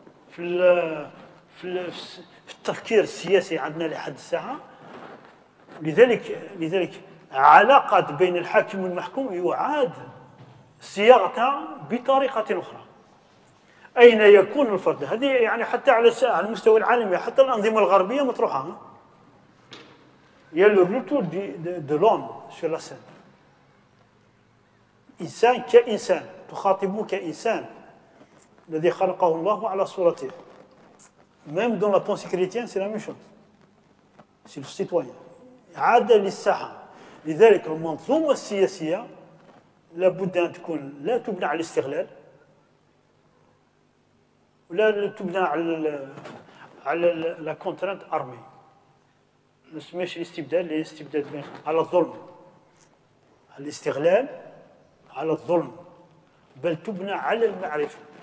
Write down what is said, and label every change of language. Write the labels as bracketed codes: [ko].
[ar] في في التفكير السياسي عندنا لحد الساعة. لذلك علاقات بين الحاكم والمحكوم يعاد صياغتها بطريقة أخرى. أين يكون الفرد؟ هذه يعني حتى على المستوى العالمي، حتى الأنظمة الغربية مطروحة. [fr] Il y a le retour de l'homme sur la scène. [ar] إنسان كإنسان، تخاطبه كإنسان الذي خلقه الله على صورته. [fr] Même dans la pensée chrétienne, c'est la même chose. C'est le citoyen. [ar] عاد للساحة. لذلك المنظومة السياسية لابد أن تكون لا تبنى على الاستغلال، ولا تبنى على [fr] لا كونترانت ارمي. [ar] ما نسميش الاستبدال الاستبداد على الظلم، على الاستغلال، على الظلم، بل تبنى على المعرفة.